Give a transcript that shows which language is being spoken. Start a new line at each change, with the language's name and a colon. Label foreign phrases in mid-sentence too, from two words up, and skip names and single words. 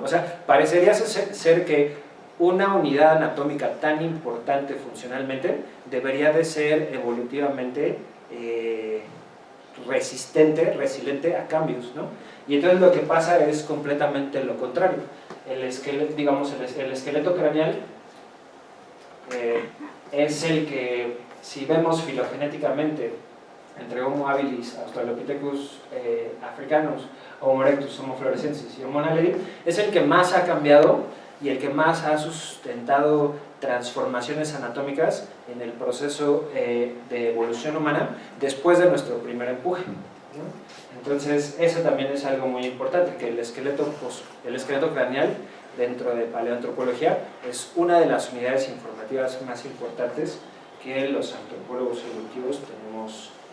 Spanish: O sea, parecería ser que una unidad anatómica tan importante funcionalmente debería de ser evolutivamente resiliente a cambios, ¿no? Y entonces lo que pasa es completamente lo contrario. El esqueleto craneal es el que, si vemos filogenéticamente entre Homo habilis, Australopithecus africanus, Homo erectus, Homo floresiensis y Homo naledi, es el que más ha cambiado y el que más ha sustentado transformaciones anatómicas en el proceso de evolución humana después de nuestro primer empuje, ¿no? Entonces, eso también es algo muy importante, que el esqueleto craneal dentro de paleoantropología es una de las unidades informativas más importantes que los antropólogos evolutivos tenemos